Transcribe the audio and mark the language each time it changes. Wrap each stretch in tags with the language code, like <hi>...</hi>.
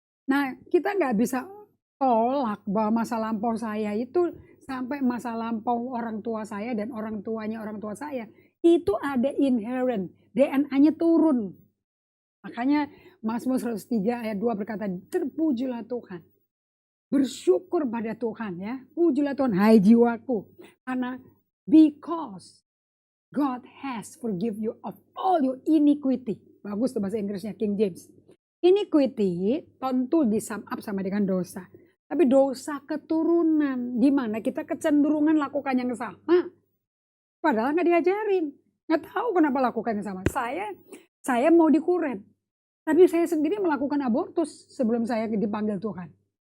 <id>Nah kita nggak bisa tolak bahwa masa lampau saya itu sampai masa lampau orang tua saya dan orang tuanya orang tua saya itu ada inherent, DNA-nya turun. Makanya Mazmur 103 ayat 2 berkata terpujilah Tuhan Bersyukur pada Tuhan ya. Pujilah Tuhan, hai jiwaku. Karena</id> <en>because God has forgive you of all your iniquity.</en> <id>Bagus tuh bahasa Inggrisnya King James. Iniquity tentu di sum up sama dengan dosa. Tapi dosa keturunan. Di mana kita kecenderungan lakukan yang sama. Padahal nggak diajarin. Nggak tahu kenapa lakukan yang sama. Saya mau dikuret. Tapi saya sendiri melakukan abortus sebelum saya dipanggil Tuhan.</id>